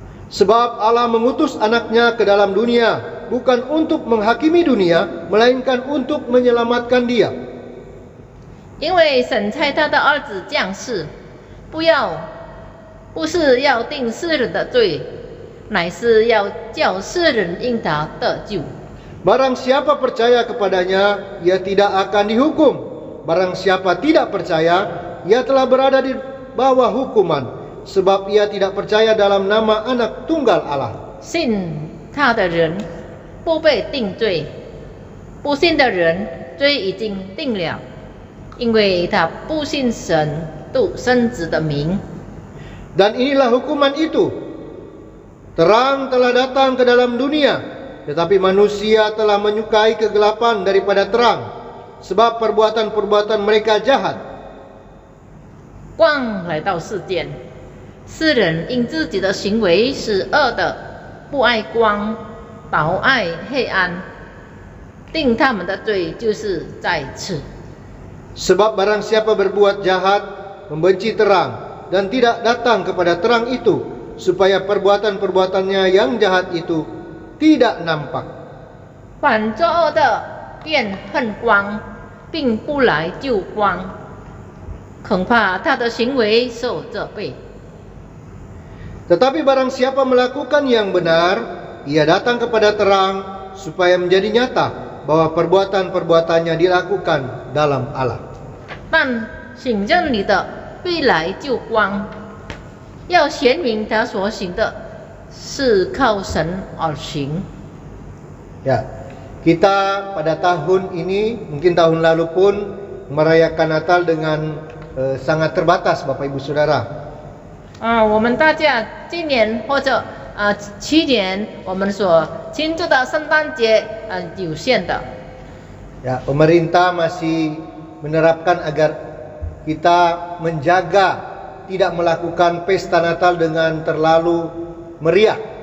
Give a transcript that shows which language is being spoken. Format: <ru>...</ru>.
<id>Sebab Allah mengutus anaknya ke dalam dunia, bukan untuk menghakimi dunia, melainkan untuk menyelamatkan dia.</id> <zh>因为神差他的儿子降世，不是要定世人的罪，乃是要叫世人因他得救。</zh> <id>Barang siapa percaya kepadanya, ia tidak akan dihukum. Barang siapa tidak percaya, ia telah berada di bawah hukuman, sebab ia tidak percaya dalam nama anak tunggal Allah.</id> <zh>信他的人不被定罪，不信的人罪已经定了，因为他不信神独生子的名。</zh> <id>Dan inilah hukuman itu. Terang telah datang ke dalam dunia, tetapi manusia telah menyukai kegelapan daripada terang, sebab perbuatan-perbuatan mereka jahat.</id> <zh>光来到世间，世人因自己的行为是恶的，不爱光，倒爱黑暗，定他们的罪就是在此。</zh> <id>Sebab barang siapa berbuat jahat, membenci terang, dan tidak datang kepada terang itu, supaya perbuatan-perbuatannya yang jahat itu tidak nampak.</id> <zh>反作恶的便恨光，并不来救光，恐怕他的行为受责备。</zh> <id>Tetapi barang siapa melakukan yang benar, ia datang kepada terang, supaya menjadi nyata bahwa perbuatan-perbuatannya dilakukan dalam Allah.</id> <zh>但行正理的必来救光，要显明他所行的是靠神而行。</zh> <id>Ya, kita pada tahun ini, mungkin tahun lalu pun merayakan Natal dengan sangat terbatas, Bapak Ibu Saudara.</id> <zh>我们大家今年或者去年我们所庆祝的圣诞节有限的。</zh> <id>Ya, pemerintah masih menerapkan agar kita menjaga tidak melakukan pesta Natal dengan terlalu meriah.</id>